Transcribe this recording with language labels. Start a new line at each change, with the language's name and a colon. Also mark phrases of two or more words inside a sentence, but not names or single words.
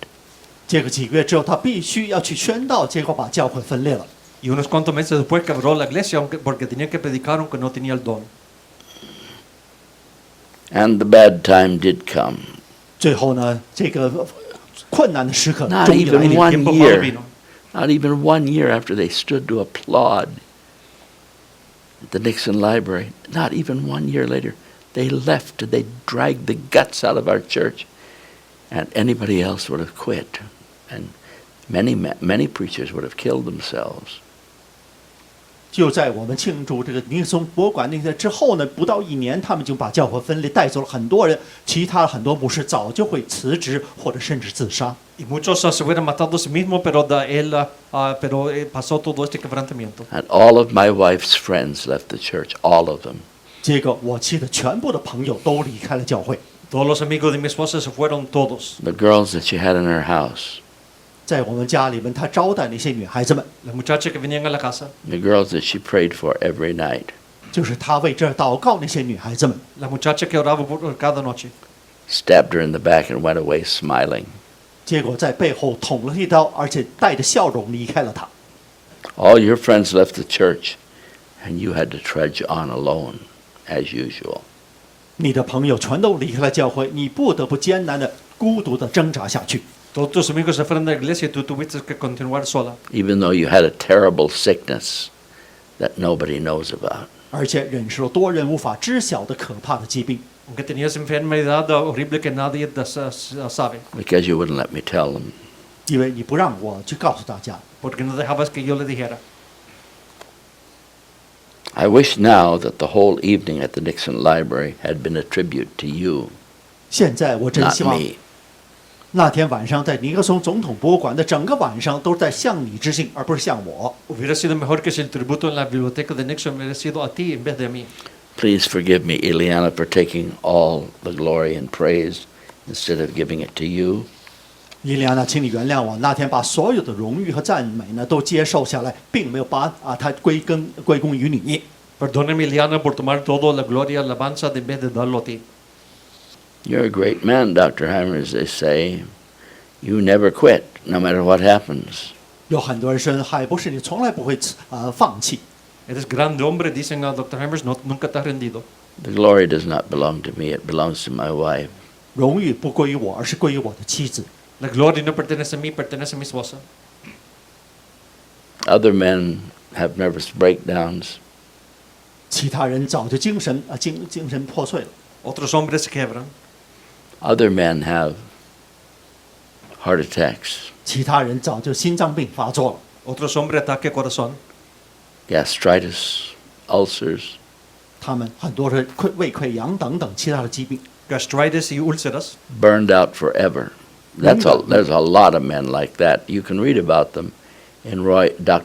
Chinese: 结果几个月之后，他必须要去宣道，结果把教会分裂了。
Spanish: Y unos cuantos meses después quebró la iglesia porque tenía que predicar aunque no tenía el don.
English: And the bad time did come.
Chinese: 最后呢，这个困难的时刻
English: Not
Chinese: 终于来
English: even
Chinese: 临。
English: one
Spanish: tiempo malo
English: year.
Spanish: vino.
English: Not even 1 year after they stood to applaud at the Nixon Library. Not even 1 year later, they left. They dragged the guts out of our church, and anybody else would have quit, and many preachers would have killed themselves.
Chinese: 就在我们庆祝这个尼克松博物馆那个之后呢，不到1年，他们就把教会分裂，带走了很多人。其他很多牧师早就会辞职或者甚至自杀。
Spanish: Y muchos se hubieran matado a sí mismos, pero pasó todo este quebrantamiento.
English: And all of my wife's friends left the church, all of them.
Chinese: 结果我妻的全部的朋友都离开了教会。
Spanish: Todos los amigos de mi esposa se fueron todos.
English: The girls that she had in her house,
Chinese: 在我们家里面，他招待那些女孩子们，
Spanish: Las muchachas que venían a la casa,
English: the girls that she prayed for every night.
Chinese: 就是他为这祷告那些女孩子们，
Spanish: las muchachas que oraban por cada noche.
English: Stabbed her in the back and went away smiling.
Chinese: 结果在背后捅了一刀，而且带着笑容离开了他。
English: All your friends left the church, and you had to trudge on alone, as usual.
Chinese: 你的朋友全都离开了教会，你不得不艰难的、孤独的挣扎下去。
Spanish: Todos tus amigos se fueron de la iglesia y tú tuviste que continuar sola.
English: Even though you had a terrible sickness that nobody knows about.
Chinese: 而且忍受了多人无法知晓的可怕的疾病，
Spanish: Aunque tenías enfermedad horrible que nadie sabe.
English: Because you wouldn't let me tell them.
Chinese: 因为你不让我去告诉大家。
Spanish: Porque no dejabas que yo le dijera.
English: I wish now that the whole evening at the Nixon Library had been a tribute to you,
Chinese: 现在我真
English: not
Chinese: 希望
English: me.
Chinese: 那天晚上在尼克松总统博物馆的整个晚上都是在向你致敬，而不是向我。
Spanish: Hubiera sido mejor que si el tributo en la biblioteca de Nixon hubiera sido a ti en vez de a mí.
English: Please forgive me, Ileana, for taking all the glory and praise instead of giving it to you.
Chinese: 伊利亚娜，请你原谅我，那天把所有的荣誉和赞美呢都接受下来，并没有把它归功于你。
Spanish: Perdóname, Ileana, por tomar toda la gloria y alabanza en vez de darlo a ti.
English: You're a great man, Dr. Hymers, they say. You never quit, no matter what happens.
Chinese: 有很多人说，还不是你从来不会放弃。
Spanish: Eres grande hombre, dicen a Dr. Hymers, nunca te has rendido.
English: The glory does not belong to me, it belongs to my wife.
Chinese: 荣誉不归于我，而是归于我的妻子。
Spanish: La gloria no pertenece a mí, pertenece a mi esposa.
English: Other men have nervous breakdowns.
Chinese: 其他人早就精神破碎了。
Spanish: Otros hombres se quebran.
English: Other men have heart attacks,
Chinese: 其他人早就心脏病发作了，
Spanish: Otros hombres ataque corazón.
English: gastritis, ulcers.
Chinese: 他们很多人胃溃疡等等其他的疾病。
Spanish: Gastritis y úlceras.
English: Burned out forever. There's a lot of men like that. You can read about them in Dr.